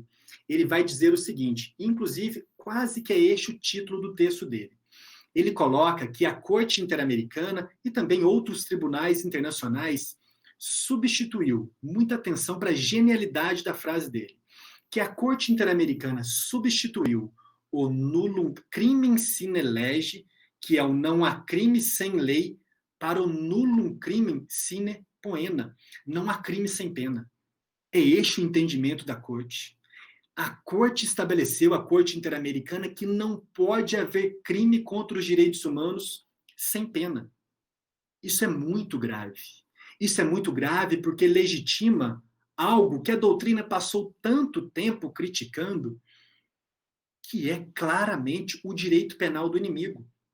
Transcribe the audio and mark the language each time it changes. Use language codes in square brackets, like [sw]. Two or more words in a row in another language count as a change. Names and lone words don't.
[pt] Ele vai dizer o seguinte, inclusive, quase que é este o título do texto dele. Ele coloca que a Corte Interamericana e também outros tribunais internacionais substituiu, muita atenção para a genialidade da frase dele, que a Corte Interamericana substituiu o [la] nullum crimen sine lege, [pt] que é o não há crime sem lei, para o [la] nullum crimen sine poena, [pt] não há crime sem pena. É este o entendimento da Corte. A Corte estabeleceu, a Corte Interamericana, que não pode haver crime contra os direitos humanos sem pena. Isso é muito grave. Isso é muito grave porque legitima algo que a doutrina passou tanto tempo criticando, que é claramente o direito penal do inimigo.